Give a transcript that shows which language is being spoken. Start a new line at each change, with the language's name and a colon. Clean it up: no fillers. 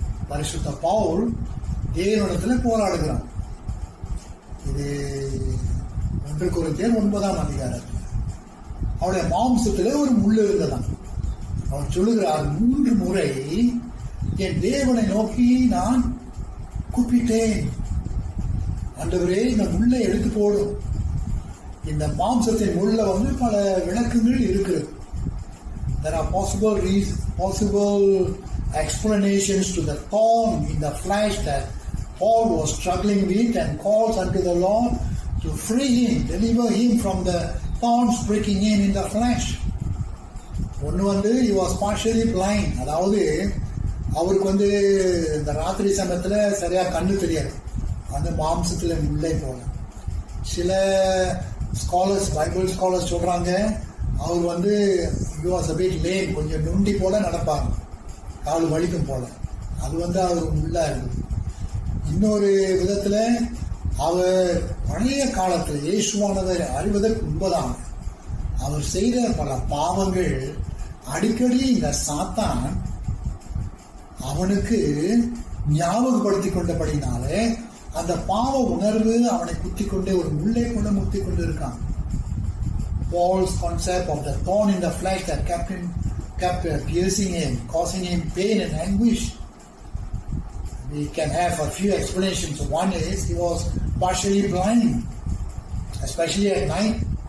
Tamil: பரிசுத்த பவுல் தேவனிடத்தில் போராடுகிறான். இது 1 கொரிந்தியர் 9ஆம் அதிகாரத்தில் அவருடைய மாம்சத்திலே ஒரு முள் இருந்ததான். அவர் சொல்லுகிறார், 3 முறை என் தேவனை நோக்கி நான் கூப்பிட்டேன், ஆண்டவரே இந்த முள்ளை எடுத்து போடும். இந்த மாம்சத்தின் முள்ள பல விளக்கங்கள் இருக்கிறது.
English: There are possible explanations to the thorn in the flesh that Paul was struggling with, and calls unto the Lord to free him, deliver him from the thorns breaking in the flesh.
Tamil: ஒன்று
English: he was partially blind.
Tamil: அதாவது அவருக்கு இந்த ராத்திரி சமயத்துல சரியா கண்ணு தெரியாது, அந்த மாம்சத்துல முள்ளை போல. சில ஸ்காலர்ஸ், பைபிள் ஸ்காலர்ஸ் சொல்றாங்க, அவர்
English: he was a bit lame,
Tamil: கொஞ்சம் நொண்டி போல நடப்பாங்க, கால் வலிக்கும் போல. அது அவருக்கு முள்ளா இருக்குது. இன்னொரு விதத்துல அவர் பழைய காலத்தில் இயேசுவானவர் அறிவதற்கு முன்பதாக அவர் செய்த பல பாவங்கள் அடிக்கடி இந்த சாத்தான் அவனுக்கு ஞாபகப்படுத்திக் கொண்டபடினாலே அந்த பாவ உணர்வு அவனை குத்திக் கொண்டே ஒரு முள்ளை கொண்டு முத்திக் கொண்டு இருக்கான்.
English: Paul's concept of the thorn in the flesh that kept piercing him, causing him pain and anguish. we can have a few explanations. One is he was partially blind, especially at night.